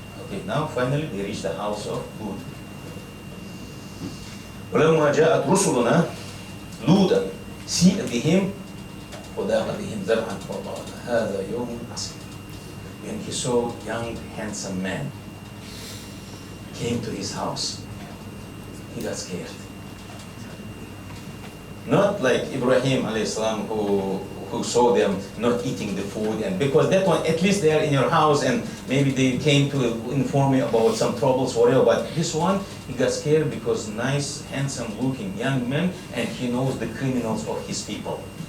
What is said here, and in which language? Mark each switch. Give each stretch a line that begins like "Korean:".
English: Okay, now finally they reached the house of Hud.
Arabic: ولما جاءت رسلنا لوطا سيء بهم وضاق بهم ذرعا وقال هذا يوم عسير.
English: When he saw young handsome man came to his house, he got scared. Not like Ibrahim alayhi salam who saw them not eating the food, and because that one at least they are in your house and maybe they came to inform you about some troubles or whatever, but this one he got scared because nice handsome looking young man and he knows the criminals of his people.